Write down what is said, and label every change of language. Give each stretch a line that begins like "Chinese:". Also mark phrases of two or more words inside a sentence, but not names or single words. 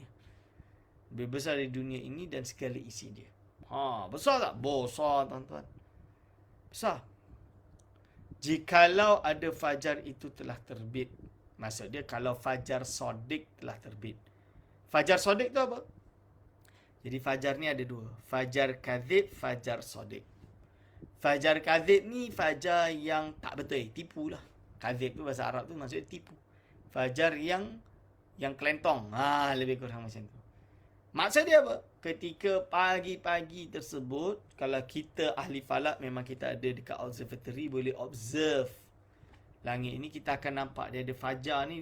Malay: Lebih besar dari dunia ini dan segala isi dia. Besar tak? Besar, tuan-tuan. Besar. Jikalau ada fajar itu telah terbit. Maksud dia kalau fajar sodik telah terbit. Fajar sodik tu apa? Jadi fajar ni ada 2. Fajar kadhib, fajar sodik. Fajar kadhib ni fajar yang tak betul, tipu lah. Kadhib tu bahasa Arab tu maksudnya tipu. Fajar yang kelentong. Lebih kurang macam tu. Maksud dia apa? Ketika pagi-pagi tersebut, kalau kita ahli falak, memang kita ada dekat observatory, boleh observe langit ni, kita akan nampak dia ada fajar ni.